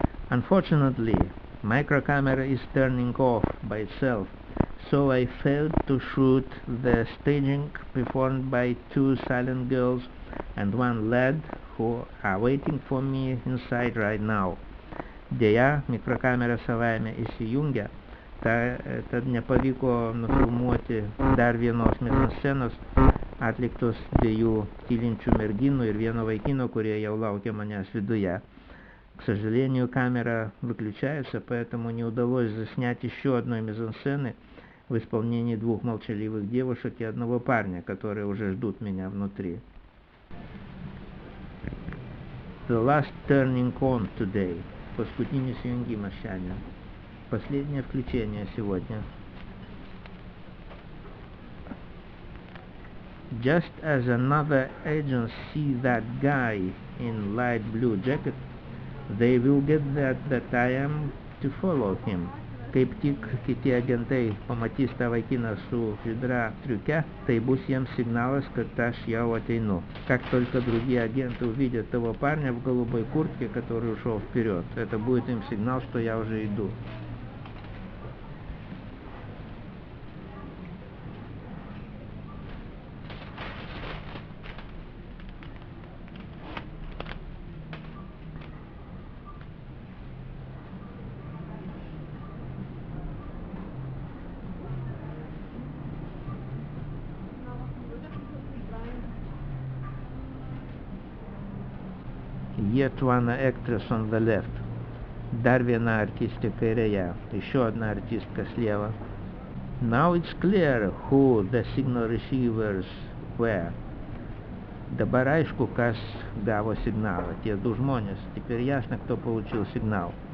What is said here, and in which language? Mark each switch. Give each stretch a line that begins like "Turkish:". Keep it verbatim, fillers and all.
English: Unfortunately, microcamera is turning off by itself, so I failed to shoot the staging performed by two silent girls and one lad who are waiting for me inside right now.
Lithuanian: Deja, mikrocamera savaime įsijungia, tad nepavyko nufilmuoti dar vienos mikroscenos atliktos dviejų tylinčių merginų ir vieno vaikino, kurie jau laukia manęs viduje.
Russian: К сожалению, камера выключается, поэтому не удалось заснять еще одной мизансцены в исполнении двух молчаливых девушек и одного парня, которые уже ждут меня внутри.
English: The last turning on today.
Lithuanian: Paskutinis jungimas šiandien.
Russian: Последнее включение сегодня.
English: Just as another agent see that guy in light blue jacket, they will get that that I am to follow him.
Lithuanian: Kaip tik kiti agentai pamatys tą vaikiną su vidra triuke, tai bus jiems signalas, kad aš jau ateinu.
Russian: Как только другие агенты увидят того парня в голубой куртке, который ушел вперед, это будет им сигнал, что я уже иду.
English: Yet one actress on the left.
Lithuanian: Dar viena artistė kairėje.
Russian: Еще одна артистка слева.
English: Now it's clear who the signal receivers were.
Lithuanian: Dabar aišku, kas gavo signalą. Tie du žmonės.
Russian: Теперь ясно, кто получил сигнал.